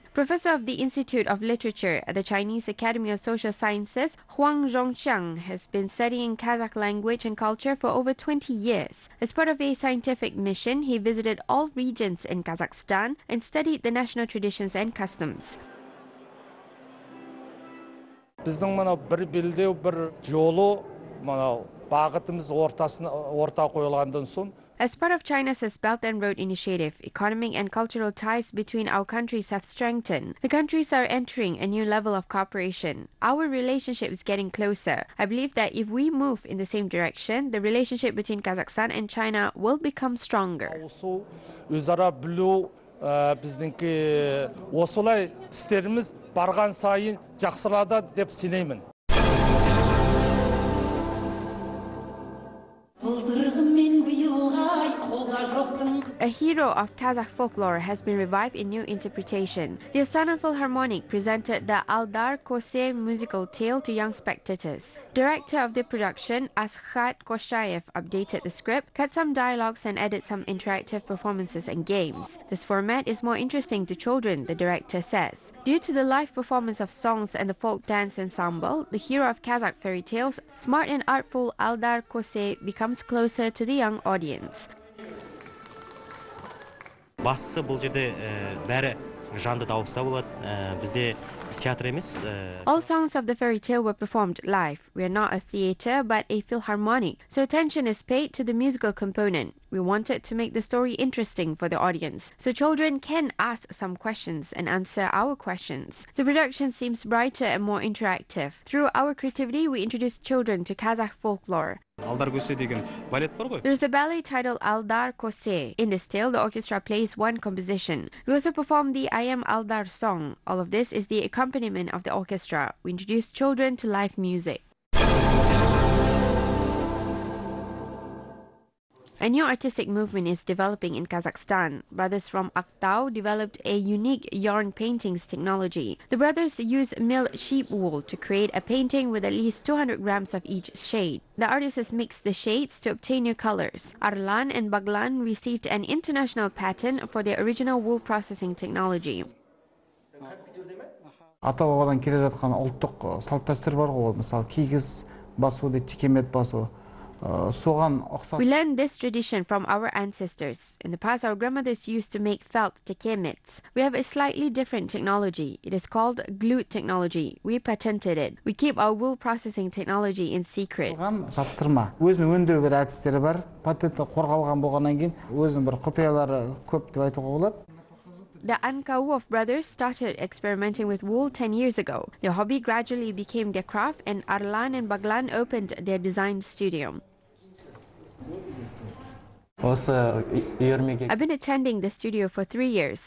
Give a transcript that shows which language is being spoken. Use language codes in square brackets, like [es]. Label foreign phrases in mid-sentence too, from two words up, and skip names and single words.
[en] Professor of the Institute of Literature at the Chinese Academy of Social Sciences, Huang Zhongxiang, has been studying Kazakh language and culture for over 20 years. As part of a scientific mission, he visited all regions in Kazakhstan and studied the national traditions and customs. [kk] біздің мына бір белдеу бір жолы мынау бағытымыз орта қойылғандан соң [en] As part of China's Belt and Road Initiative, economic and cultural ties between our countries have strengthened. The countries are entering a new level of cooperation. Our relationship is getting closer. I believe that if we move in the same direction, the relationship between Kazakhstan and China will become stronger. [kk] өзара білу біздіңкі осылай істеріміз барған сайын жақсырады деп сенемін. [en] A hero of Kazakh folklore has been revived in new interpretation. The Astana Philharmonic presented the Aldar Kose musical tale to young spectators. Director of the production, Astana Philharmonic, updated the script, cut some dialogues and added some interactive performances and games. This format is more interesting to children, the director says. Due to the live performance of songs and the folk dance ensemble, the hero of Kazakh fairy tales, smart and artful Aldar Kose, becomes closer to the young audience. [kk] Бастысы бұл жерде бәрі жанды дауыста болады. Бізде театр емес. [en] All songs of the fairy tale were performed live. We are not a theater but a philharmonic, so attention is paid to the musical component. We wanted to make the story interesting for the audience, so children can ask some questions and answer our questions. The production seems brighter and more interactive. Through our creativity, we introduced children to Kazakh folklore. [kk] Aldar Kose деген балет бар ғой. [en] There's a ballet titled Aldar Kose. In this tale, the orchestra plays one composition. We also perform the I Am Aldar song. All of this is the accompaniment of the orchestra. We introduce children to live music. A new artistic movement is developing in Kazakhstan. Brothers from Aktau developed a unique yarn paintings technology. The brothers use milled sheep wool to create a painting with at least 200 grams of each shade. The artists mixed the shades to obtain new colors. Arlan and Baglan received an international patent for their original wool processing technology. [kk] Ата-бабадан келе жатқан ұлттық салт-дәстүр бар ғой, мысалы кигіз басу, текемет басу. [en] We learned this tradition from our ancestors. In the past, our grandmothers used to make felt tekemets. We have a slightly different technology. It is called glute technology. We patented it. We keep our wool processing technology in secret. [kk] Өзінің өңдеу бір әдістері бар. Патенті қорғалған болғаннан кейін өзінің бір құпиялары көп деп айтуға болады. [en] The Ankaov brothers started experimenting with wool 10 years ago. Their hobby gradually became their craft, and Arlan and Baglan opened their design studio. I've been attending the studio for 3 years.